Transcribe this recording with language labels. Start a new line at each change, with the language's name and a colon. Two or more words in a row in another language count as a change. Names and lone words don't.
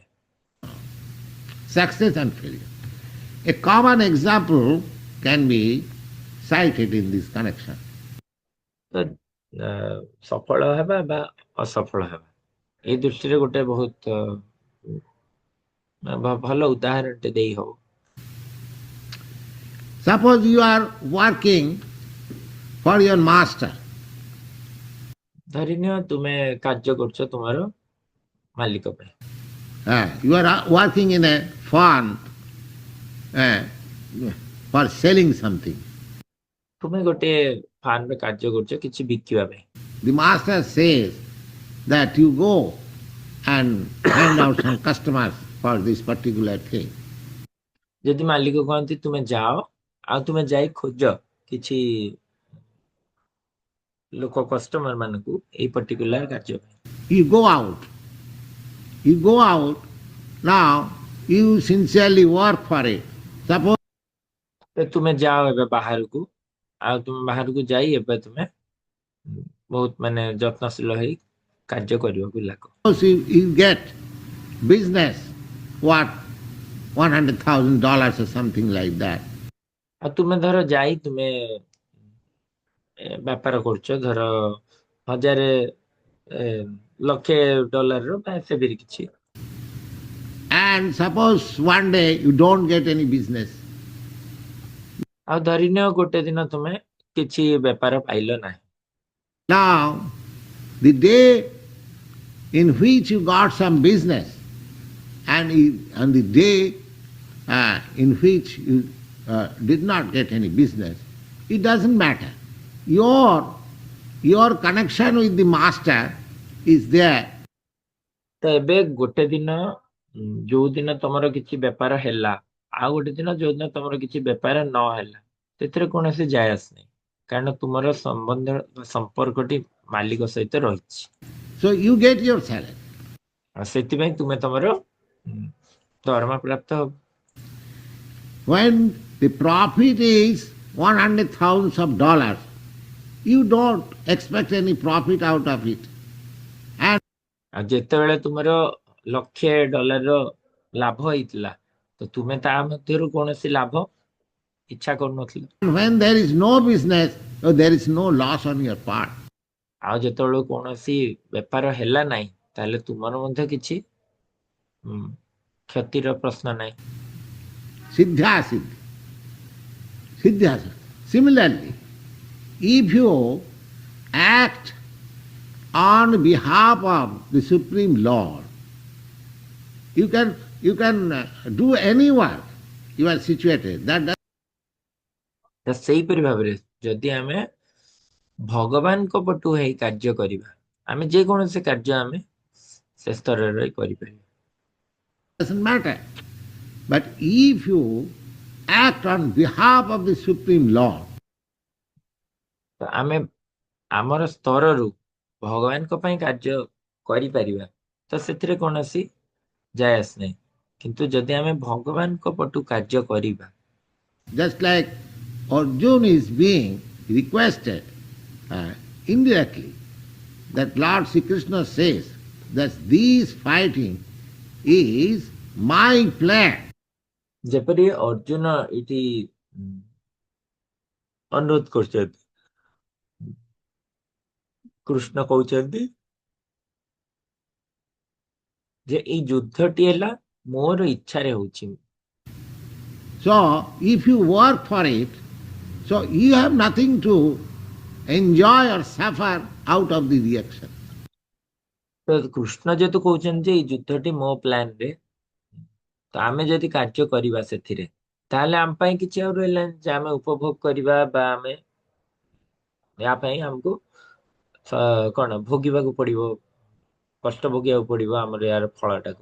English: Success and failure. A common example can be cited in this connection.
Odia: ତ ସଫଳ ହେବା ବା ଅସଫଳ ହେବା, ଏଇ ଦୃଷ୍ଟିରେ ଗୋଟେ ବହୁତ ଭଲ ଉଦାହରଣଟେ ଦେଇ ହବ।
English: Suppose you are working for your master.
Odia: ଧରିନିଅ ତୁମେ କାର୍ଯ୍ୟ କରୁଛ ତୁମର ମାଲିକ ପାଇଁ।
English: You are working in a farm for selling something.
Odia: ତୁମେ ଗୋଟେ ଫାର୍ମରେ କାର୍ଯ୍ୟ କରୁଛ କିଛି ବିକିବା ପାଇଁ।
English: the master says that you go and find out some customers for this particular thing.
Odia: ଯଦି ମାଲିକ କହନ୍ତି ତୁମେ ଯାଅ ଆଉ ତୁମେ ଯାଇ ଖୋଜ କିଛି ଲୋକ କଷ୍ଟମର ମାନଙ୍କୁ ଏଇ ପର୍ଟିକୁଲାର କାର୍ଯ୍ୟ ପାଇଁ।
English: You go out. You go out. Now you sincerely work for it. Suppose
Odia: ତ ତୁମେ ଯାଅ ଏବେ ବାହାରକୁ ଆଉ ତୁମେ ବାହାରକୁ ଯାଇ ଏବେ ତୁମେ ବହୁତ ମାନେ ଯତ୍ନଶୀଳ ହେଇ କାର୍ଯ୍ୟ କରିବାକୁ ଲାଗ।
English: you get business, what, $100,000 or something like that.
Odia: ଆଉ ତୁମେ ଧର ଯାଇ ତୁମେ ବେପାର କରୁଛ ଧର 1000 ଲକ୍ଷେ ଡଲାରର ବା ସେପରି କିଛି।
English: And suppose one day you don't get any business.
Odia: ଆଉ ଧରିନିଅ ଗୋଟେ ଦିନ ତୁମେ କିଛି ବେପାର ପାଇଲ ନାହିଁ।
English: Now, the day in which you got some business and the day in which you did not get any business, it doesn't matter. Your connection with the master is there.
Odia: ତ ଏବେ ଗୋଟେ ଦିନ ଯୋଉ ଦିନ ତମର କିଛି ବେପାର ହେଲା ଆଉ ଗୋଟେ ଦିନ ଯୋଉ ଦିନ ତମର କିଛି ବେପାର ନ ହେଲା ସେଥିରେ କୌଣସି ଯାୟ ଆସ ନାହିଁ କାରଣ ତୁମର ସମ୍ପର୍କଟି ମାଲିକ ସହିତ ରହିଛି।
English: So you get your salary.
Odia: ଆଉ ସେଥିପାଇଁ ତୁମେ ତମର ଦରମା ପ୍ରାପ୍ତ ହବ।
English: When the profit is $100,000, you don't expect any profit out of it. And
Odia: ଆଉ ଯେତେବେଳେ ତୁମର $1,00,000 ଲାଭ ହେଇଥିଲା ତ ତୁମେ ତା ମଧ୍ୟରୁ କୌଣସି ଲାଭ ଇଚ୍ଛା କରୁନଥିଲ।
English: when there is no business, there is no loss on your part.
Odia: ଆଉ ଯେତେବେଳେ କୌଣସି ବେପାର ହେଲା ନାହିଁ ତାହେଲେ ତୁମର ମଧ୍ୟ କିଛି କ୍ଷତିର ପ୍ରଶ୍ନ ନାହିଁ।
Sanskrit: Siddha siddhi. Siddha siddhi.
English: Similarly, if you act on behalf of the Supreme Lord, you can do any work you are situated.
Odia: ତ ସେଇପରି ଭାବରେ ଯଦି ଆମେ ଭଗବାନଙ୍କ ପଟୁ ହେଇ କାର୍ଯ୍ୟ କରିବା ଆମେ ଯେକୌଣସି କାର୍ଯ୍ୟ ଆମେ ସେ ସ୍ତରରେ କରିପାରିବା।
English: doesn't matter. But if you act on behalf of the Supreme Lord,
Odia: ତ ଆମେ ଆମର ସ୍ତରରୁ ଭଗବାନଙ୍କ ପାଇଁ କାର୍ଯ୍ୟ କରିପାରିବା ତ ସେଥିରେ କୌଣସି ଯାୟ ଆସ ନାହିଁ କିନ୍ତୁ ଯଦି ଆମେ ଭଗବାନଙ୍କ ପଟୁ କାର୍ଯ୍ୟ କରିବା
English: just like Arjuna is being requested indirectly, that Lord Sri Krishna says that this fighting is my plan.
Odia: ଯେପରି ଅର୍ଜୁନ ଏଠି ଅନୁରୋଧ କରୁଛନ୍ତି କୃଷ୍ଣ କହୁଛନ୍ତି ଯେ ଏଇ ଯୁଦ୍ଧଟି ହେଲା ମୋର ଇଚ୍ଛାରେ ହଉଛି।
English: So if you work for it, so you have nothing to enjoy or suffer out of the reaction.
Odia: ତ କୃଷ୍ଣ ଯେହେତୁ କହୁଛନ୍ତି ଯେ ଏଇ ଯୁଦ୍ଧଟି ମୋ ପ୍ଲାନରେ ତ ଆମେ ଯଦି କାର୍ଯ୍ୟ କରିବା ସେଥିରେ ତାହେଲେ ଆମ ପାଇଁ କିଛି ଆଉ ରହିଲାନି ଯେ ଆମେ ଉପଭୋଗ କରିବା ବା ଆମେ ୟା ପାଇଁ ଆମକୁ କଣ ଭୋଗିବାକୁ ପଡିବ କଷ୍ଟ ଭୋଗିବାକୁ ପଡିବ ଆମର ୟାର ଫଳଟାକୁ।